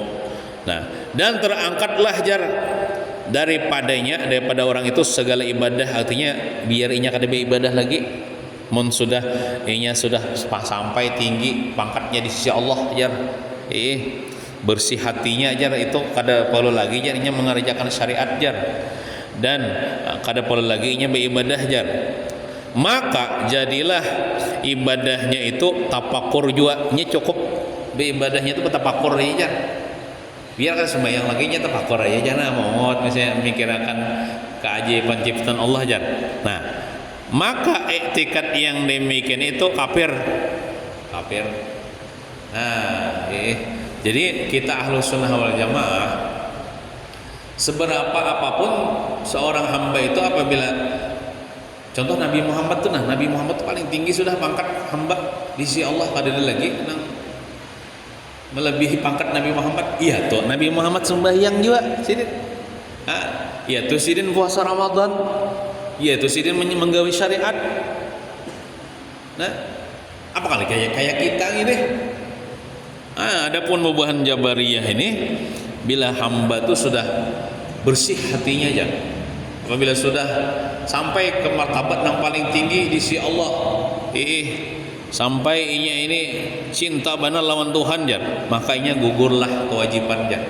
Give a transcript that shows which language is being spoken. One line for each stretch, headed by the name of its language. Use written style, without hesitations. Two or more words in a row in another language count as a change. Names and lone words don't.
Banjar: Nah, dan terangkatlah jar daripada orang itu segala ibadah, artinya biar inya kada beribadah lagi. Mun sudah inya sudah sampai tinggi pangkatnya di sisi Allah jar. Bersih hatinya jar, itu kada perlu lagi jar inya mengerjakan syariat jar, dan kada perlu lagi inya beribadah jar. Maka jadilah ibadahnya itu tapakur juga, nya cukup Ibadahnya itu tafakur aja. Biar kan sembahyang lagi nya tafakur aja jangan mongot misalnya memikirkan keajaiban ciptaan Allah aja.
Indonesian: Nah, maka iktikad yang demikian itu kafir.
Banjar: Nah, jadi kita
Arabic: Ahlus Sunnah wal Jamaah,
Banjar: seberapa apapun seorang hamba itu apabila contoh Nabi Muhammad tuh, Nabi Muhammad tuh paling tinggi sudah pangkat hamba di sisi Allah, ada lagi melebihi pangkat Nabi Muhammad. Iya tuh Nabi Muhammad sembahyang juga sidin. Iya tuh sidin puasa Ramadan. Iya tuh sidin menggawi syariat. Nah, apa kali kayak kita gini. Adapun bubuhan Jabariyah ini, bila hamba tuh sudah bersih hatinya aja, apabila sudah sampai ke martabat yang paling tinggi di sisi Allah, sampai ini cinta benar lawan Tuhan jar, makanya gugurlah kewajiban jar.